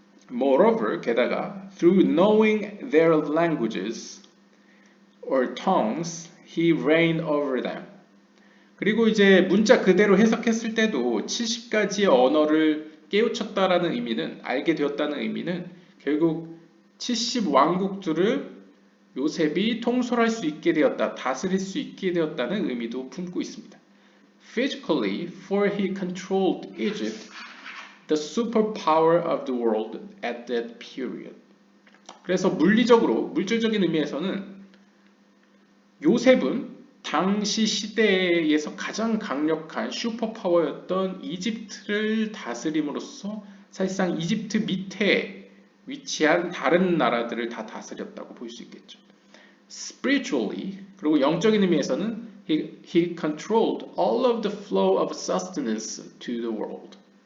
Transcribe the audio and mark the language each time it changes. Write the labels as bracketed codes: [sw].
[en] Moreover, [ko] 게다가 [en] through knowing their languages or tongues, he reigned over them. [ko] 그리고 이제 문자 그대로 해석했을 때도 70가지의 언어를 깨우쳤다라는 의미는, 알게 되었다는 의미는 결국 70왕국들을 요셉이 통솔할 수 있게 되었다, 다스릴 수 있게 되었다는 의미도 품고 있습니다. [en] Physically, for he controlled Egypt, the superpower of the world at that period. [ko] 그래서 물질적인 의미에서는 요셉은 당시 시대에서 가장 강력한 슈퍼파워였던 이집트를 다스림으로써 사실상 이집트 밑에 위치한 다른 나라들을 다 다스렸다고 볼 수 있겠죠. [en] Spiritually, [ko] 그리고 영적인 의미에서는 [en] he controlled all of the flow of sustenance to the world.